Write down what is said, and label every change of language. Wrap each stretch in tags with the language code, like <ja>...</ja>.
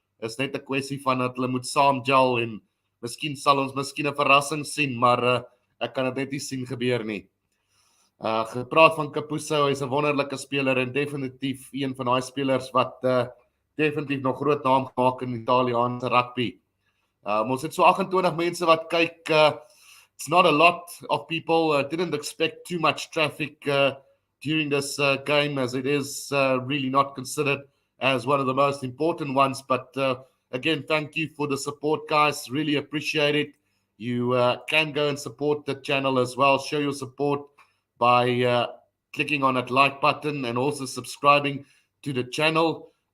<af>Is net 'n kwessie van dat hulle moet saam gel, en miskien sal ons 'n verrassing sien, maar ek kan dit net nie sien gebeur nie. Gepraat van Kapuso, hy's 'n wonderlike speler en definitief een van daai spelers wat definitief nog groot naam gemaak in Italiaanse rugby. Ons het so 28 mense wat kyk.</af> <en>It's not a lot of people. Didn't expect too much traffic during this game, as it is really not considered as one of the most important ones. But again, thank you for the support, guys. Really appreciate it. You can go and support the channel as well. Show your support by clicking on that like button and also subscribing to the channel.</en>